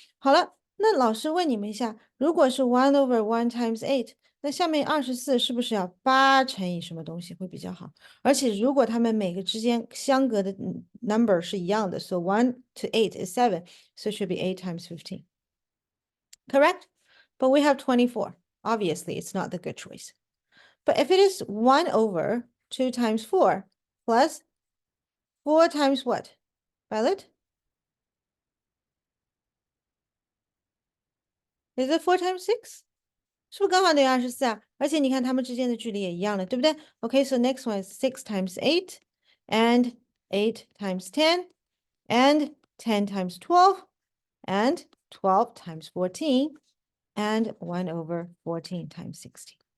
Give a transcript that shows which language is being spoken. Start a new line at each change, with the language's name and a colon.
Chinese: 好了，那老师问你们一下，如果是
English: 1 over 1 times 8，
Chinese: 那下面24是不是要8乘以什么东西会比较好？而且如果它们每个之间相隔的number 是一样的
English: so 1 to 8 is 7, so it should be 8 times 15. Correct? But we have 24. Obviously, it's not the good choice. But if it is 1 over 2 times 4 plus 4 times what? Violet? Is it 4 times 6?
Chinese: 是不是刚好等于24啊？而且你看它们之间的距离也一样的，对不对？
English: Okay, so next one is 6 times 8 and 8 times 10 and 10 times 12 and 12 times 14 and 1 over 14 times 16.